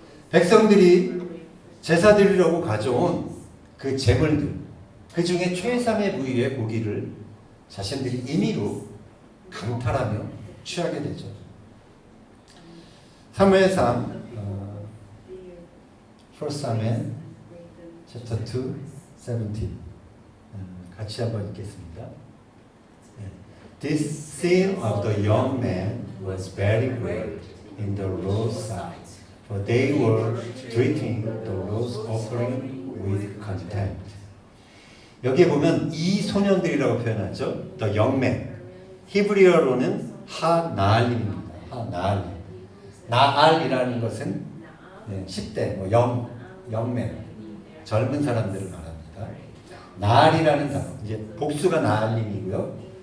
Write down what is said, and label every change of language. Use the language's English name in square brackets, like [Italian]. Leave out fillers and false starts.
[Korean] 백성들이 제사 드리려고 가져온 그 제물들, 그 중에 최상의 부위의 고기를 자신들이 임의로 강탈하며 취하게 되죠. 사무엘상 [English] 1 Samuel chapter 2, 17 [Korean] 같이 한번 읽겠습니다. [English] This sin of the young man was very great in the Lord's sight, for they were treating the Lord's offering with contempt. [Korean] 여기에 보면 이 소년들이라고 표현하죠. [English] The young man. [Korean] 히브리어로는 하나알림입니다. 하나알림. 나알이라는 것은 10대, 영맨, 젊은 사람들을 말합니다. 나알이라는 단어, 이제 복수가 나알림이고요.